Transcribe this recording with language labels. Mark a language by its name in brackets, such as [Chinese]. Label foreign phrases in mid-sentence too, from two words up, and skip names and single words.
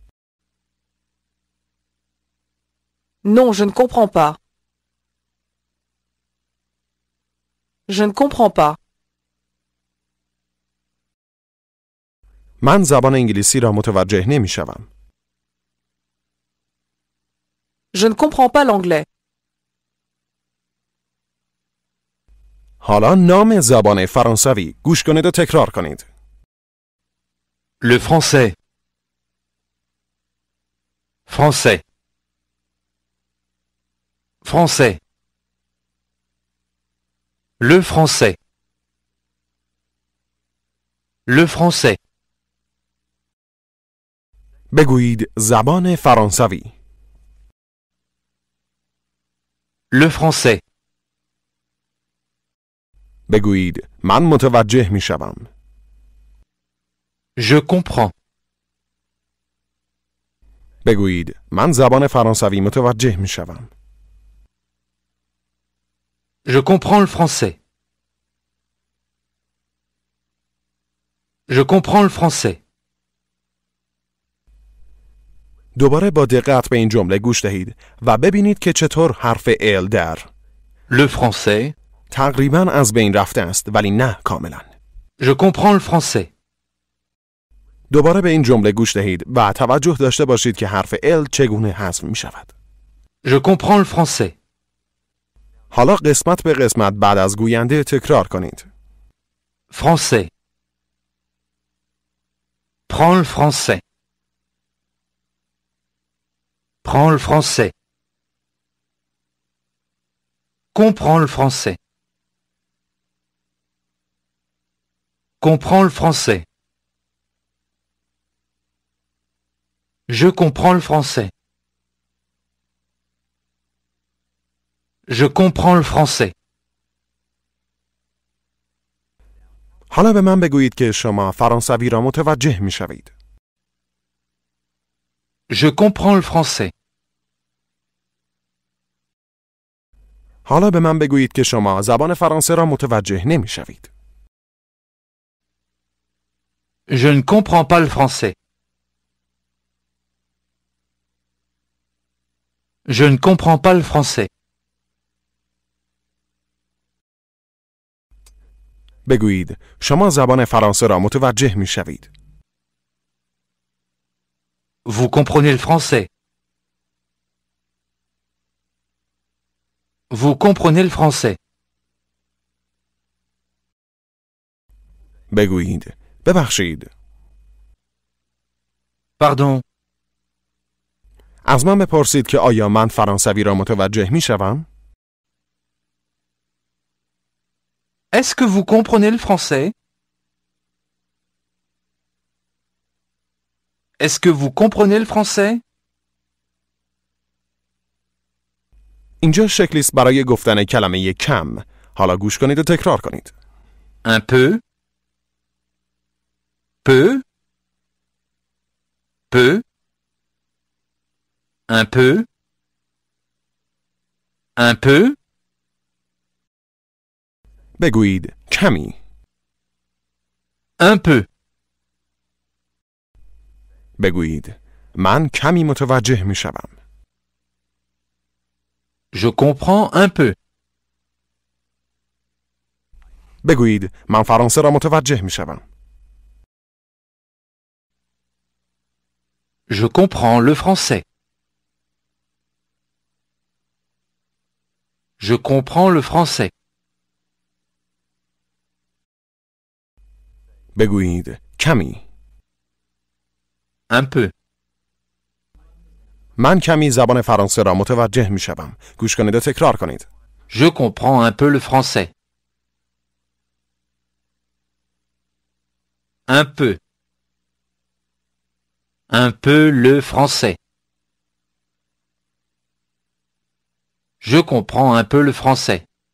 [French] Non, je ne comprends pas. Je ne comprends pas. [Persian] من زبان انگلیسی را متوجه نمی‌شوم. [French] Je ne comprends pas l'anglais. [Persian] حالا نام زبان فرانسوی گوش کنید و تکرار کنید. [French] Le français. Français. Français. Le français. Le français. [Persian] بگویید زبان فرانسوی. [French] Le français. [Persian] بگویید من متوجه می‌شوم. [French] Je comprends. [Persian] بگویید من زبان فرانسوی متوجه می‌شوم. [French] Je comprends le français. Je comprends le français. [Persian] دوباره با دقت به این جمله گوش دهید و ببینید که چطور حرف ال در [French] Le français. [Persian] تقریباً از بین رفته است ولی نه کاملاً. [French] Je comprends le français. [Persian] دوباره به این جمله گوش دهید و توجه داشته باشید که حرف ال چگونه حذف می شود. [French] Je comprends le français. [Persian] حالا قسمت به قسمت بعد از گوینده تکرار کنید. [French] Français. Prends le français. Prends le français. Comprends le français. Comprends le français. Je comprends le français. Je comprends le français. [Persian] حالا به من بگویید که شما فرانسوی را متوجه می شوید. [French] Je comprends le français. [Persian] حالا به من بگویید که شما زبان فرانسه را متوجه نمی شوید. [French] Je ne comprends pas le français. Je ne comprends pas le français. [Persian] بگویید شما زبان فرانسه را متوجه می شوید. [French] Vous comprenez le français. Vous comprenez le français. [Persian] بگویید ببخشید. [French] Pardon. [Persian] از من بپرسید که آیا من فرانسوی را متوجه می شوم؟ [French] Est-ce que vous comprenez le français? Est-ce que vous comprenez le français? [Persian] اینجا شکلی است برای گفتن کلمه کم. حالا گوش کنید و تکرار کنید. [French] Un peu. Peu. Peu. Un peu. Un peu. [Persian] بگویید کمی. [French] Un peu. [Persian] بگویید من کمی متوجه می شوم. [French] Je comprends un peu. [Persian] بگویید من فرانسه را متوجه می شوم. [French] Je comprends le français. Je comprends le français. [Persian] بگویید کمی. [French] Un peu. [Persian] من کمی زبان فرانسه را متوجه می شوم. گوش کنید و تکرار کنید. [French] Je comprends un peu le français. Un peu. Un peu le français. Je comprends un peu le français.